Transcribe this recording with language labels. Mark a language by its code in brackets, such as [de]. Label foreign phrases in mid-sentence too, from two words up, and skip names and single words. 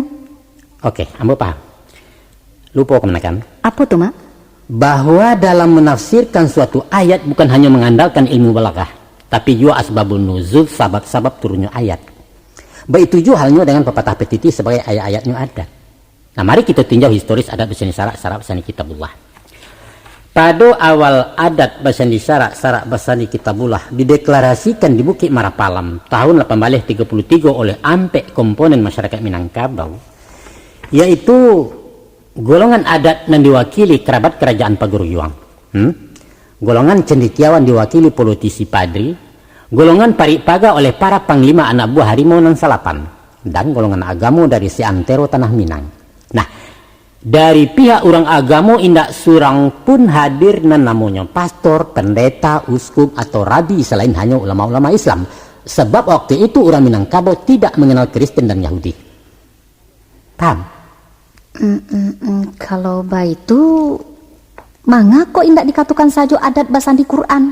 [min] Oke, ambo paham. Lupa Kemanakan? Apa tuh, Mak? [id] Bahwa dalam menafsirkan suatu ayat bukan hanya mengandalkan ilmu balaghah, tapi juga [ar] asbabun nuzul, [id] sabab-sabab turunnya ayat. Begitu juga halnya dengan pepatah petiti sebagai ayat-ayatnya ada. Nah, mari kita tinjau historis [min] adat basandi syarak, syarak basandi kitabullah. [id] Pada awal [min] adat basandi syarak, syarak basandi kitabullah [id] dideklarasikan di Bukit Marapalam tahun 1833 oleh ampek komponen masyarakat Minangkabau, yaitu golongan adat yang diwakili kerabat kerajaan Paguruyuang, golongan cendekiawan diwakili politisi padri, golongan parikpaga oleh para panglima anak buah [min] harimau nan salapan, [id] dan golongan agamo dari seantero Tanah Minang. [min] Nah, dari pihak orang agamo indak surang pun hadir nan namanya [id] pastor, pendeta, uskup atau rabi selain hanya ulama-ulama Islam. Sebab waktu itu orang Minangkabau tidak mengenal Kristen dan Yahudi. Paham? [min] Kalau itu, mangga kok indak dikatakan saja adat basandi Quran?